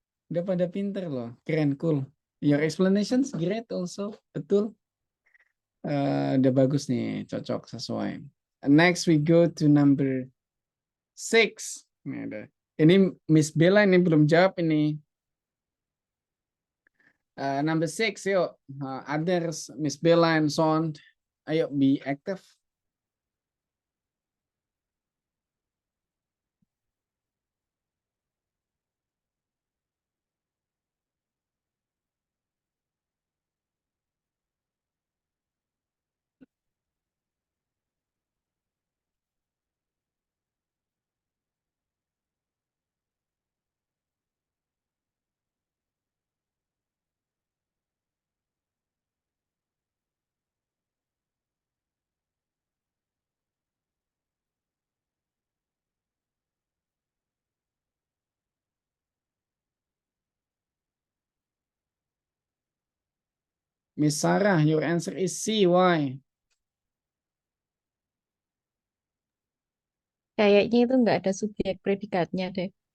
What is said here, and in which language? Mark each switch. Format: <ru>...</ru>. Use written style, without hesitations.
<id>Udah pada pinter loh. Keren, cool.</id> <en>Your explanations great also.</en> <id>Betul. Udah bagus nih, cocok, sesuai.</id> <en>Next we go to number 6.</en> <id>Ini Miss Bella ini belum jawab ini.</id> <en>Number 6, yuk. Others, Miss Bella and so on. Ayo, be active. Miss Sarah, your answer is C. Why?</en> <id>Kayaknya itu nggak ada subjek predikatnya deh.</id>